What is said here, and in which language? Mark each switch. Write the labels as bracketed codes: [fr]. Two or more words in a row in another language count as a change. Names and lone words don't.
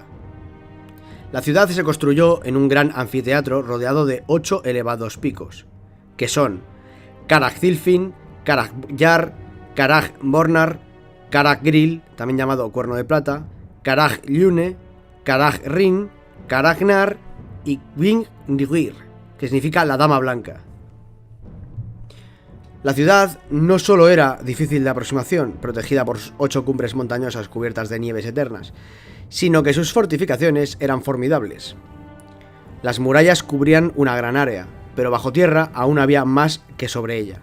[es] La ciudad se construyó en un gran anfiteatro rodeado de 8 elevados picos, que son Karak Zilfin, Karak Yar, Karak Bornar, Karak Grill, también llamado Cuerno de Plata, Karak Lyune, Karak Rin, Karak Nar y Gwing Nigir, que significa la Dama Blanca. La ciudad no solo era difícil de aproximación, protegida por 8 cumbres montañosas cubiertas de nieves eternas, sino que sus fortificaciones eran formidables. Las murallas cubrían una gran área, pero bajo tierra aún había más que sobre ella.